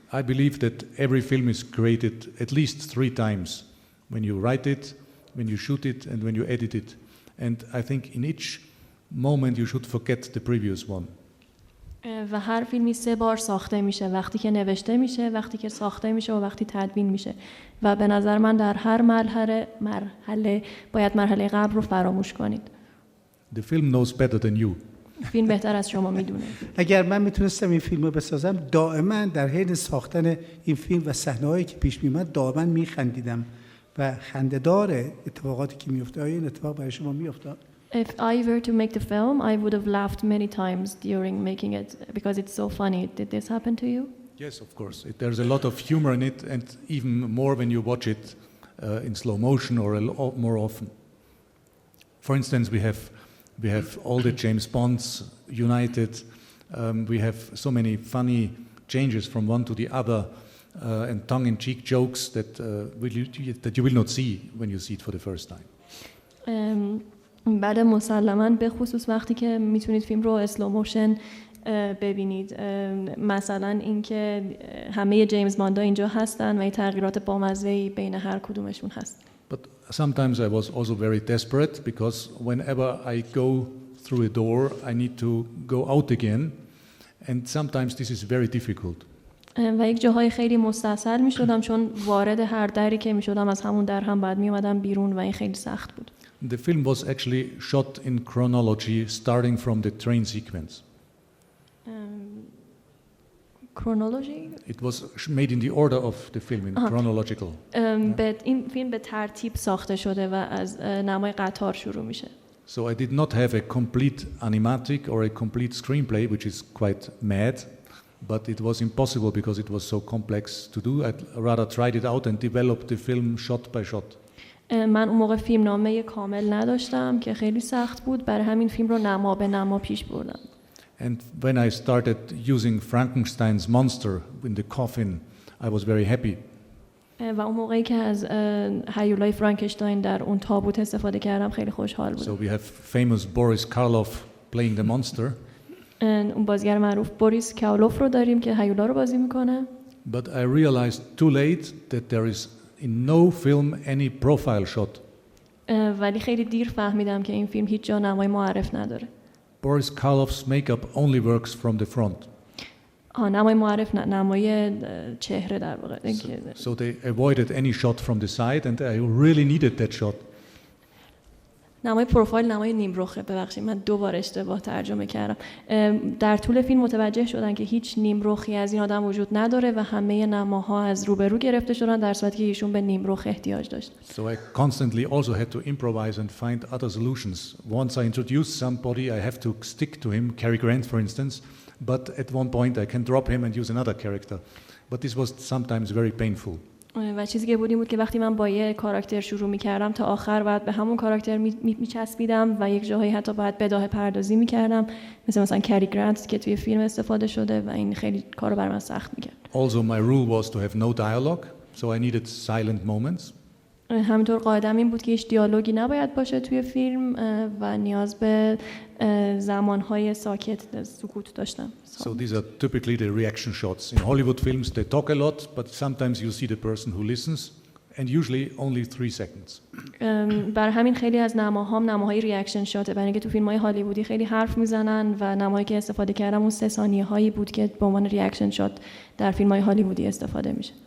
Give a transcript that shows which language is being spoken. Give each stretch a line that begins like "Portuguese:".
English: I believe that every film is created at least 3 times. When you write it, when you shoot it, and when you edit it. And I think in each moment you should forget the previous one.
Persian: و هر فیلمی 3 بار ساخته میشه، وقتی که نوشته میشه، وقتی که ساخته میشه و وقتی تدوین میشه. و به نظر من در هر مرحله باید مرحله قبل رو فراموش کنید.
English: The film knows better than you.
Persian: فیلم بهتر از شما میدونه. اگر من میتونستم این فیلم رو بسازم، دائما در حین ساختن این فیلم و صحنه‌هایی که پیش میومد دائما میخندیدم و خنده‌دار اتفاقاتی که میفته. آیا این اتفاق برای شما میافتاد؟
English: If I were to make the film, I would have laughed many times during making it because it's so funny. Did this happen to you? Yes, of course. There's a lot of humor in it, and even more when you watch it in slow motion or more often. For instance, we have all the James Bonds united. We have so many funny changes from one to the other, and tongue-in-cheek jokes that you will not see when you see it for the first time.
Persian: بعد مسلماً به خصوص وقتی که میتونید فیلم رو اسلو موشن ببینید، مثلا اینکه همه جیمز باندا اینجا هستن و این تغییرات بامزه‌ای بین هر کدومشون هست.
English: But sometimes I was also very desperate because whenever I go through a door, I need to go out again, and sometimes this is very difficult.
Persian: و یک جاهای خیلی مستعصل میشدم چون وارد هر دری که میشدم از همون در هم بعد میومدم بیرون و این خیلی سخت بود.
English: The film was actually shot in chronology, starting from the train sequence. Chronology? It was made in the order of the film, in chronological.
Persian: این فیلم به ترتیب ساخته شده و از نمای قطار شروع میشه.
English: So I did not have a complete animatic or a complete screenplay, which is quite mad, but it was impossible because it was so complex to do. I rather tried it out and developed the film shot by shot.
Persian: من اون موقع فیلمنامه کامل نداشتم که خیلی سخت بود، برای همین فیلم رو نما به نما پیش بردم.
English: And when I started using Frankenstein's monster in the coffin, I was very happy.
Persian: و اون موقعی که از هیولای فرانکشتاین در اون تابوت استفاده کردم خیلی خوشحال بودم.
English: So we have famous Boris Karloff playing the monster.
Persian: اون بازیگر معروف بوریس کارلوف رو داریم که هیولا رو بازی میکنه.
English: But I realized too late that there is in no film any profile shot.
Persian: ولی خیلی دیر فهمیدم که این فیلم هیچ جا نمای معرف نداره.
English: Boris Karloff's makeup only works from the front.
Persian: نمای معرف نه، نمای چهره در واقع.
English: So they avoided any shot from the side and I really needed that shot.
Persian: نمای پروفایل نمای نیمرخه، ببخشید من 2 بار اشتباه ترجمه کردم. در طول فیلم متوجه شدن که هیچ نیمرخی از این آدم وجود نداره و همه نماها از روبرو گرفته شدن در صورتی که ایشون به نیمرخ احتیاج داشت.
English: So I constantly also had to improvise and find other solutions. Once I introduce somebody, I have to stick to him, Cary Grant for instance, but at one point I can drop him and use another character. But this was sometimes very painful.
Persian: و چیزی که بود این بود که وقتی من با یه کاراکتر شروع می‌کردم تا آخر بعد به همون کاراکتر می‌چسبیدم و یک جاهایی حتی باید بداهه پردازی می‌کردم، مثلا کری گرانت که توی فیلم استفاده شده و این خیلی کارو برای من سخت می‌کرد.
English: Also my rule was to have no dialogue, so I needed silent moments.
Persian: همینطور قاعده‌ام این بود که هیچ دیالوگی نباید باشه توی فیلم و نیاز به زمان‌های ساکت سکوت داشتم.
English: So these are typically the reaction shots. In Hollywood films they talk a lot, but sometimes you see the person who listens and usually only 3 seconds.
Persian: بر همین خیلی از نماهای ریاکشن شاته، برای اینکه تو فیلم‌های هالیوودی خیلی حرف میزنن و نمایی که استفاده کردم اون 3 ثانیه‌هایی بود که به عنوان ریاکشن شات در فیلم‌های هالیوودی استفاده میشه.